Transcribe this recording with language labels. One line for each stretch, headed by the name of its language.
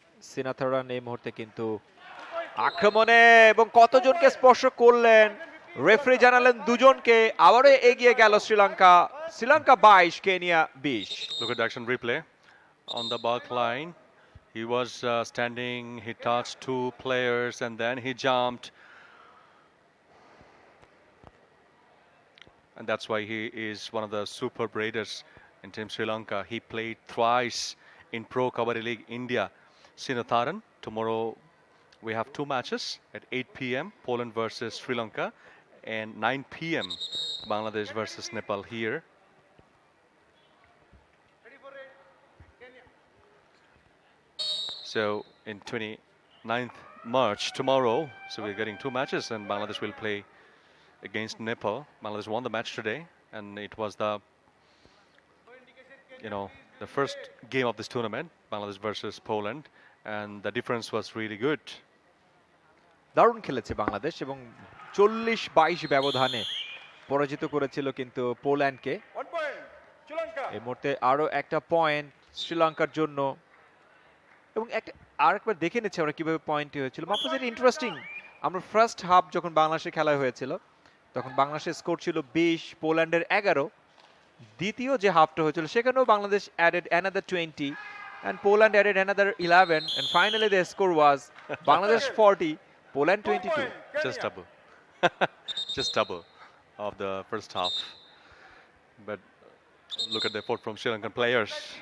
Bangla: সিনাথরন এই মুহূর্তে কিন্তু আক্রমণে এবং কতজনকে স্পর্শ করলেন, রেফারি জানালেন 2 জনকে। আবারও এগিয়ে গেল Sri Lanka. 22, Kenya 20।
English: Look at the action replay on the back line. He was standing, he touched 2 players and then he jumped. And that's why he is one of the superb raiders in Team Sri Lanka. He played thrice in Pro Kabaddi League India. Sinatharan. Tomorrow we have 2 matches at 8 p.m. Poland versus Sri Lanka and 9 p.m. Bangladesh versus Nepal here. Ready for raid. Kenya. So in 29th March tomorrow, so we're getting 2 matches and Bangladesh will play against Nepal. Bangladesh won the match today and it was the first game of this tournament, Bangladesh versus Poland, and the difference was really good.
Bangla: দারুণ খেলেছে বাংলাদেশ এবং 40-22 ব্যবধানে পরাজিত করেছিল কিন্তু পোল্যান্ডকে।
English: 1 point Sri Lanka.
Bangla: এই মুহূর্তে আরো একটা পয়েন্ট শ্রীলঙ্কার জন্য এবং আরেকবার দেখে নিচ্ছে আমরা কিভাবে পয়েন্টটি হয়েছিল। মাহফুজ, এটা ইন্টারেস্টিং। আমরা ফার্স্ট হাফ যখন বাংলাদেশে খেলা হয়েছিল তখন বাংলাদেশের স্কোর ছিল 20, পোল্যান্ডের 11। দ্বিতীয় যে হাফটা হয়েছিল সেখানেও Bangladesh added another 20
English: and Poland added another 11, and finally the score was Bangladesh 40, Poland 22. Just double. Just double of the first half. But look at the effort from Sri Lankan players.